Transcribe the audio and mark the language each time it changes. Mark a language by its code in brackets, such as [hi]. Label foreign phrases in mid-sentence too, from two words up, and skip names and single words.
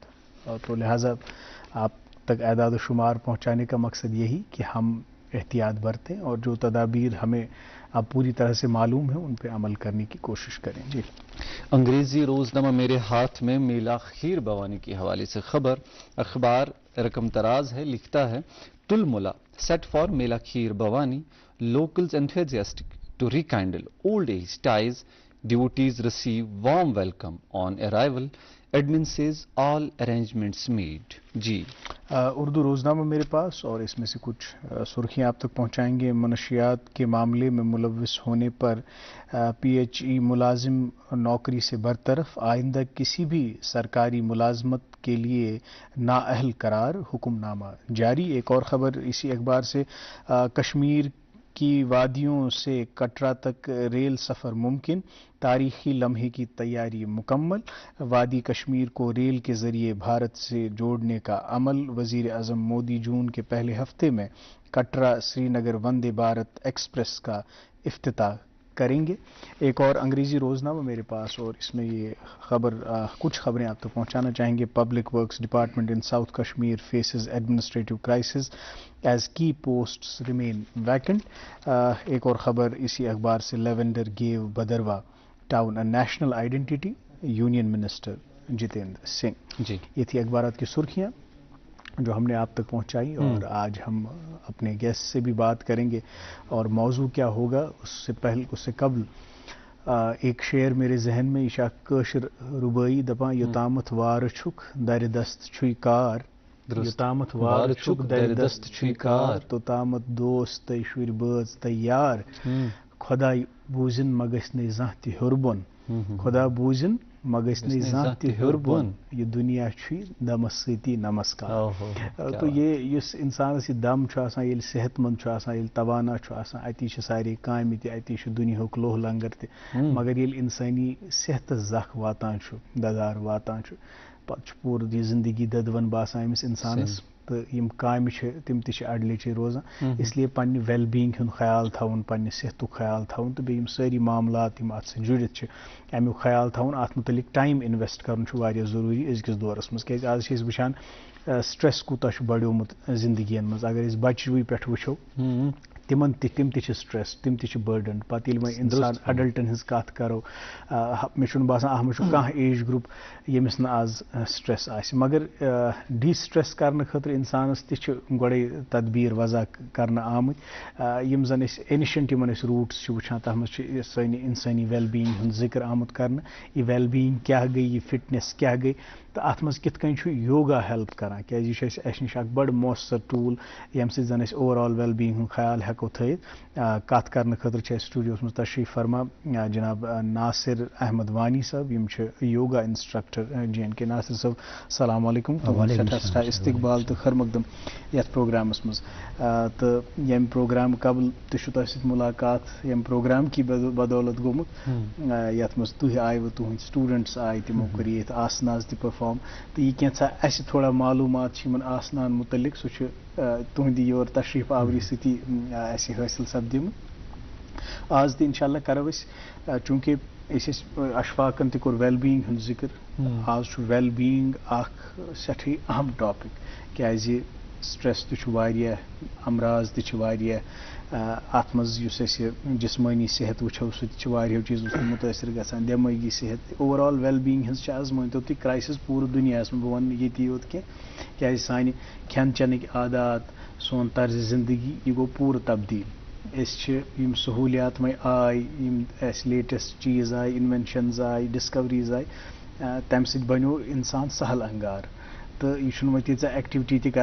[ur] تو لہٰذا آپ تک اعداد و شمار پہنچانے کا مقصد یہی کہ ہم احتیاط برتیں اور جو تدابیر ہمیں اب پوری طرح سے معلوم ہیں ان پہ عمل کرنے کی کوشش کریں. جی. انگریزی روزنامہ میرے ہاتھ میں میلا خیر بوانی کے حوالے سے خبر. اخبار رقم تراز ہے, لکھتا ہے تلملا [en] set for [ur] میلا خیر بوانی, [en] locals enthusiastic to rekindle old age ties, devotees receive warm welcome on arrival, admin says all arrangements made. [ur] جی. اردو روزنامہ میرے پاس, اور اس میں سے کچھ سرخیاں آپ تک پہنچائیں گے. منشیات کے معاملے میں ملوث ہونے پر PHE ملازم نوکری سے برطرف, آئندہ کسی بھی سرکاری ملازمت کے لیے نااہل قرار, حکم نامہ جاری. ایک اور خبر اسی اخبار سے, کشمیر کی وادیوں سے کٹرا تک ریل سفر ممکن, تاریخی لمحے کی تیاری مکمل. وادی کشمیر کو ریل کے ذریعے بھارت سے جوڑنے کا عمل. وزیر اعظم مودی جون کے پہلے ہفتے میں کٹرا سری نگر وندے بھارت ایکسپریس کا افتتاح کریں گے. ایک اور انگریزی روزنامہ میرے پاس, اور اس میں یہ خبر کچھ خبریں آپ تک پہنچانا چاہیں گے. [en] Public Works Department in South Kashmir faces administrative crisis as key posts remain vacant. [ur] ایک اور خبر اسی اخبار سے, [en] Lavender gives Bhaderwah town a national identity, Union Minister Jitendra Singh. [ur] جی. یہ تھی اخبارات کی سرخیاں جو ہم نے آپ تک پہنچائی, اور آج ہم اپنے گیسٹ سے بھی بات کریں گے. اور موضوع کیا ہوگا اس سے قبل ایک شعر میرے ذہن میں, [ks] عشا کاشر ربائی دپان یوتامت وار چھک در دست چھوئی کار, یوتامت وار چھک در دست چھوئی کار, توتامت دوست تہ شر باز تہ یار, خدائی بوزن مگس نے زانہ تہ ہربن, خدا بوزن مگسن ذات ہر بون یہ دنیا دمس ستی نمسکار تو یہ اس انسانس یہ دم یل صحت مند یل توانا اتی ساری کام اتی دنیا لوہ لنگر تہ مگر یل انسانی صحت زخ واتان ددار واتان پتہ پور یہ زندگی ددون باسان امس انسانس تو یم کام تم تہ اڈلچے روزان اس لیے پنہ [en] well being [ks] ہند خیال تھون پنہ صحت خیال تھون تو بیٚیہِ یم ساری معاملات یم ات جڑت امیک خیال تھون ات متعلق [en] time invest [ks] کرن ضروری ازکس دورس مز کیاز آز چھ وچھان سٹریس کوتاہ بڑیومت زندگی مز اگر اس بچوی پہ وچھو تم تہ سٹریس تم تہ برڈن پتہ یل انسان اڈلٹن ہز کت کرو مے باسان اتھ مز کانٛہہ [en] age group [ks] یمس نا آز سٹریس آسہِ مگر ڈی سٹریس کرنے خاطر انسانس تہ گۄڈے تدبیر وضع کرنا آمت یم زن اینشنٹ یمن روٹس وچھان تتھ مز سٲنۍ انسانی [en] well being [ks] ہند ذکر آمت کرنا یہ ویل بینگ کیا گئی یہ فٹنس کیا گئی تو ات مز کت کن یوگا ہیلپ کران کیاز یہ اس نش اخ بڑ مؤثر ٹول یم سۭتۍ زن [en] overall well being [ks] ہند خیال ہیکو تھٲیِتھ کت کرنے خاطر سٹوڈیوس مز تشریف فرما جناب ناصر احمد وانی صاحب یم [en] yoga instructor [ks] JNK ناصر صاحب [ar] السلام علیکم [ks] سٹھا استقبال تو خیر مقدم یتھ پروگرامس مز تو یم پروگرام قبل تہ تہ سۭتۍ ملاقات یم پروگرام کی بدولت گومت یتھ مز تُہۍ آیوٕ تُہنٛدۍ سٹوڈنٹس آیہِ تمو کٔر ییٚتہِ آسناز تہِ پٔرفارم تو یہ کینٛژھا اسہِ تھوڑا معلومات یمن آسنان متعلق سُہ تہندِ یور تشریف آوری سۭتی اسہِ حٲصل سپدیمُت آز تہِ انشاءاللہ کرو أسۍ چوٗنٛکہِ أسۍ اشفاقن تہِ کوٚر [en] well being [ks] ہُنٛد ذکر آز چھُ ویل بینگ اکھ سٮ۪ٹھٕے اہم ٹاپک کیازِ سٹریس تہِ چھُ واریاہ امراض تہِ چھِ واریاہ اتھ منٛز یُس أسۍ جسمٲنی صحت وٕچھو سُہ تہِ چھُ واریاہو چیٖزو سۭتۍ مُتٲثر گژھان دٮ۪مٲغی صحت [en] overall well being [ks] ہٕنٛز چھِ آز مٲنتو تُہۍ کرایسِس پوٗرٕ دُنیاہس منٛز بہٕ وَنہٕ نہٕ ییٚتی یوت کینٛہہ کیازِ سانہِ کھٮ۪ن چٮ۪نٕکۍ عادات سون طرزِ زندگی یہِ گوٚو پوٗرٕ تبدیٖل أسۍ چھِ یم سہوٗلیات وۄنۍ آے یم اَسہِ لیٹسٹ چیٖز آے انوینشنز آے ڈسکوریز آے تمہِ سۭتۍ بنیو انسان سہل انگار تو یہ چھُنہٕ وۄنۍ تیٖژاہ ایکٹیوٹی تہِ